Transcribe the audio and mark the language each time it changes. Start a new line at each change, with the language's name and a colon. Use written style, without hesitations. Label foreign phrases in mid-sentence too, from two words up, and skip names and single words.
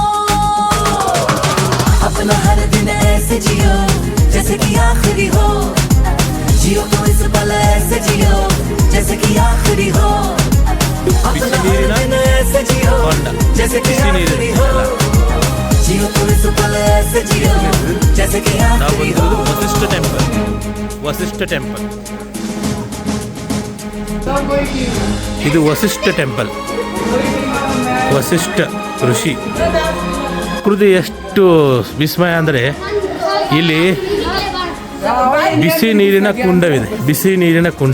Hindi: अपना हर दिन ऐसे जियो जैसे कि आखिरी हो, जियो तो इस पल ऐसे जियो जैसे कि आखिरी हो। अपना हर दिन ऐसे जियो जैसे कि आखिरी हो, जियो तो इस पल ऐसे जियो जैसे कि आखिरी हो।
Kannada: ವಸಿಷ್ಠ ಟೆಂಪಲ್, ವಸಿಷ್ಠ ಟೆಂಪಲ್. ಇದು ವಸಿಷ್ಠ ಟೆಂಪಲ್, ವಸಿಷ್ಠ ಋಷಿ. ಪ್ರಕೃತಿ ಎಷ್ಟು ವಿಸ್ಮಯ ಅಂದರೆ ಇಲ್ಲಿ ಬಿಸಿ ನೀರಿನ ಕುಂಡವಿದೆ, ಬಿಸಿ ನೀರಿನ ಕುಂಡ.